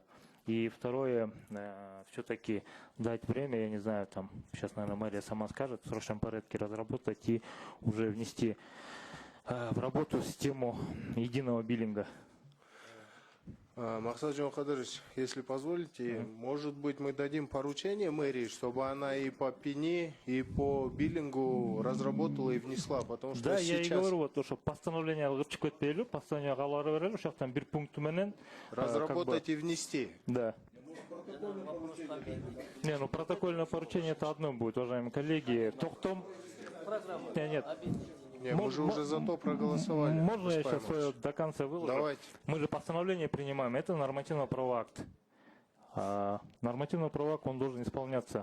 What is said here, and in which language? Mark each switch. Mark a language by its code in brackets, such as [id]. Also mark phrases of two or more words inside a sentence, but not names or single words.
[ru] И второе, все-таки дать время, я не знаю, там, сейчас, наверное, мэрия сама скажет, в срочном порядке разработать и уже внести в работу систему единого биллинга. Махсат Джумахадырович, если позволите, может быть, мы дадим поручение мэрии, чтобы она и по пени, и по биллингу разработала и внесла, потому что да, сейчас... я и говорю, вот то, что постановление постановление [ky] калары берели, [ru] сейчас там [ky] бир пункту менен [ru] разработать и внести. Да. Не, ну протокольное поручение это одно будет, уважаемые коллеги. [ky] Тохтом. Нет. [ru] Нет, мы же уже за то проголосовали. Можно я сейчас свое до конца выложу? Давайте. Мы же постановление принимаем, это нормативно-правовой акт. Нормативно-правовой акт, он должен исполняться.